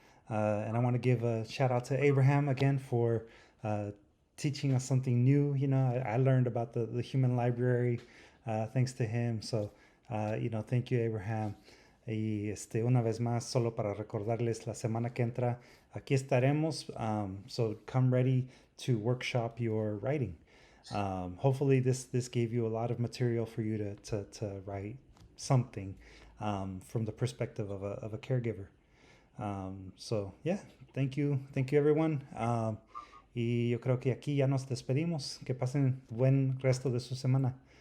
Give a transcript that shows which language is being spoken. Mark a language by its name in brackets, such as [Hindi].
[English] And I want to give a shout out to Abraham again for teaching us something new. I learned about the human library thanks to him. So, thank you, Abraham. [Spanish] Y una vez más, solo para recordarles, la semana que entra, aquí estaremos. [English] So come ready to workshop your writing. Hopefully this gave you a lot of material for you to write something from the perspective of a caregiver. So yeah, thank you everyone. [Spanish] Y yo creo que aquí ya nos despedimos. Que pasen buen resto de su semana.